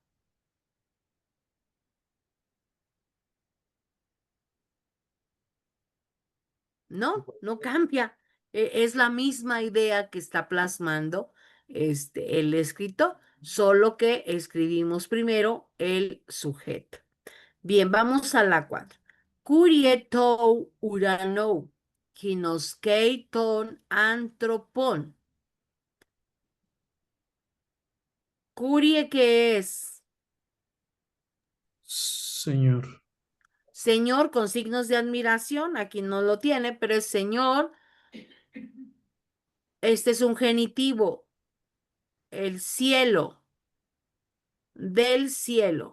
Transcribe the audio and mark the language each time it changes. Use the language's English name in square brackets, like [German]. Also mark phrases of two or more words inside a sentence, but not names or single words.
[Spanish] No, no cambia. Es la misma idea que está plasmando el escritor, solo que escribimos primero el sujeto. Bien, vamos a la 4. [Greek] Κύριε τοῦ οὐρανοῦ, γινώσκει τὸν ἄνθρωπον. [Spanish] Curie, ¿qué es? Señor. Señor con signos de admiración, aquí no lo tiene, pero es señor. Este es un genitivo, el cielo, del cielo.